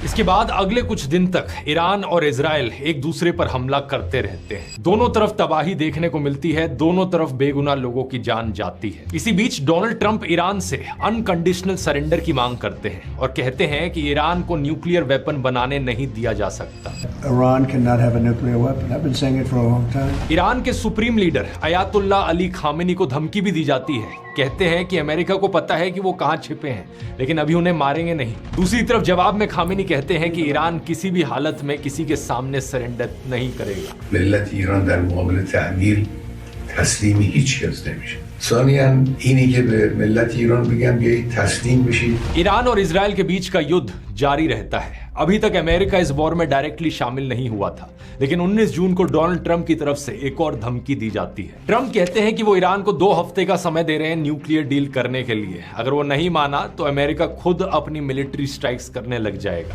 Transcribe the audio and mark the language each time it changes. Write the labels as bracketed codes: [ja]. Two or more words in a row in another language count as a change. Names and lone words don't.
[hi] इसके बाद अगले कुछ दिन तक ईरान और इजराइल एक दूसरे पर हमला करते रहते हैं। दोनों तरफ तबाही देखने को मिलती है, दोनों तरफ बेगुनाह लोगों की जान जाती है। इसी बीच डोनाल्ड ट्रंप ईरान से [en] unconditional surrender [hi] की मांग करते हैं और कहते हैं कि ईरान को [en] nuclear weapon [hi] बनाने नहीं दिया जा सकता। [en] Iran cannot have a nuclear weapon. I've been saying it for a long time. [hi] ईरान के सुप्रीम लीडर अयातुल्ला अली खामेनी को धमकी भी दी जाती है। कहते हैं कि अमेरिका को पता है कि वो कहां छिपे हैं, लेकिन अभी उन्हें मारेंगे नहीं। दूसरी तरफ जवाब में खामेनी कहते हैं कि ईरान किसी भी हालत में किसी के सामने सरेंडर नहीं करेगा। [fa] ملت ایران در مقابل تعمیل تسلیم هیچ کس نمیشه. ثانیاً اینی که به ملت ایران بگم بیایید تسلیم بشید. [hi] ईरान और इजराइल के बीच का युद्ध जारी रहता है। अभी तक अमेरिका इस वॉर में डायरेक्टली शामिल नहीं हुआ था, लेकिन 19 जून को डोनाल्ड ट्रंप की तरफ से एक और धमकी दी जाती है। ट्रंप कहते हैं कि वो ईरान को 2 हफ्ते का समय दे रहे हैं [en] nuclear deal [hi] करने के लिए। अगर वो नहीं माना तो अमेरिका खुद अपनी [en] military strikes [hi] करने लग जाएगा।